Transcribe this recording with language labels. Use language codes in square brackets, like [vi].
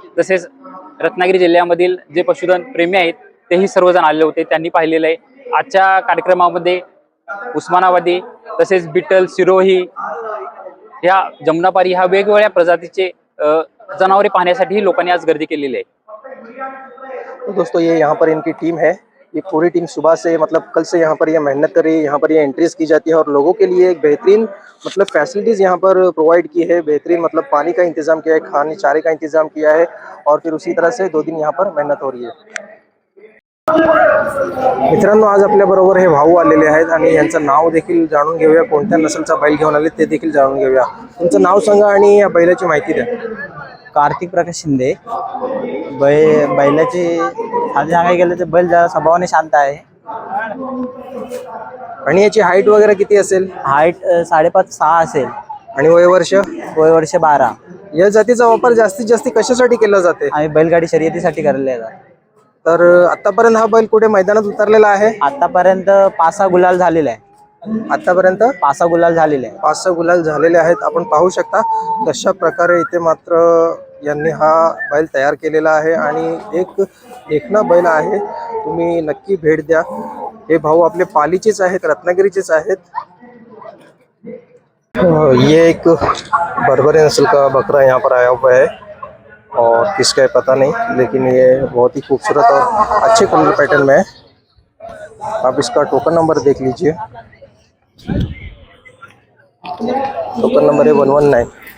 [mr] तसेच रत्नागिरी जिल्ह्यामधील जे पशुधन प्रेमी आहेत तेही सर्वजण आले होते, त्यांनी पाहिलेलं आहे। आजच्या कार्यक्रमामध्ये उस्मानाबादी, तसेच बिटल, सिरोही, ह्या जमुनापारी ह्या वेगवेगळ्या प्रजातीचे जनावरे पाहण्यासाठी लोकांनी आज गर्दी केलेली आहे। [hi] तो दोस्तों, ये यहाँ पर इनकी टीम है। ये पूरी टीम सुबह से मतलब कल से यहाँ पर ये मेहनत कर रही है। यहाँ पर ये एंट्रीज की जाती है और लोगों के लिए एक बेहतरीन मतलब फैसिलिटीज यहाँ पर प्रोवाइड की है। बेहतरीन मतलब पानी का इंतजाम किया है, खाने चारे का इंतजाम किया है और फिर उसी तरह से 2 दिन यहाँ पर मेहनत हो रही है। [mr] मित्रांनो, आज आपल्या बरोबर हे भाऊ आलेले आहेत आणि यांचं नाव देखील जाणून घेऊया। कोणत्या नसलचा बैल घेऊन आले ते देखील जाणून घेऊया। तुमचं नाव सांगा आणि या बैलाची माहिती द्या। कार्तिक प्रकाश शिंदे। बैलाची आधी सांगायला गेलं तर बैल जरा स्वभावाने शांत आहे आणि याची हाईट वगैरे किती असेल? हाईट 5.5-6 असेल आणि वय वर्ष? वय वर्ष 12। या जातीचा वापर जास्तीत जास्त कशासाठी केला जाते? आम्ही बैलगाडी शर्यतीसाठी करले आहे। तर आतापर्यंत हा बैल कुठे मैदानात उतरलेला आहे? आतापर्यंत 5-6 गुलाल झालेला आहे। आतापर्यंत 5-6 गुलाल झालेले आहे। 5-6 गुलाल झालेले आहेत। आपण पाहू शकता कशा प्रकारे इथे मात्र यांनी हा बैल तयार केलेला आहे आणि एक देखना बैल आहे। तुम्ही नक्की भेट द्या। हे भाऊ आपले पालीचेच आहेत, रत्नागिरीचेच आहेत। [hi] ये एक बर्बरी नस्ल का बकरा यहाँ पर आया हुआ है और किसका है पता नहीं, लेकिन ये बहुत ही खूबसूरत और अच्छे कलर पैटर्न में है। आप इसका टोकन नंबर देख लीजिए। टोकन नंबर है 119।